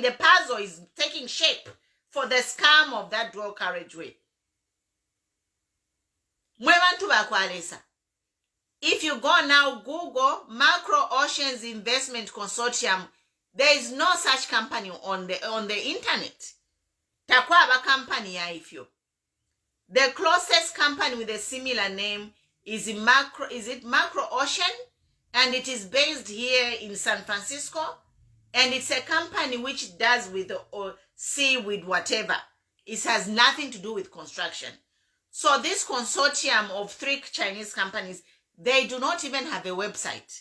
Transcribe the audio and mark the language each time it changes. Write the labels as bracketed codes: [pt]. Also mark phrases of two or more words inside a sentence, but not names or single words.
[en] The puzzle is taking shape for the scam of that dual carriageway. If you go now, Google Macro Oceans Investment Consortium, there is no such company on the internet. [bem] Takwaba company ya ifyo. [en] The closest company with a similar name is Macro Ocean, and it is based here in San Francisco, and it's a company which does with seaweed whatever. It has nothing to do with construction. So this consortium of 3 Chinese companies, they do not even have a website.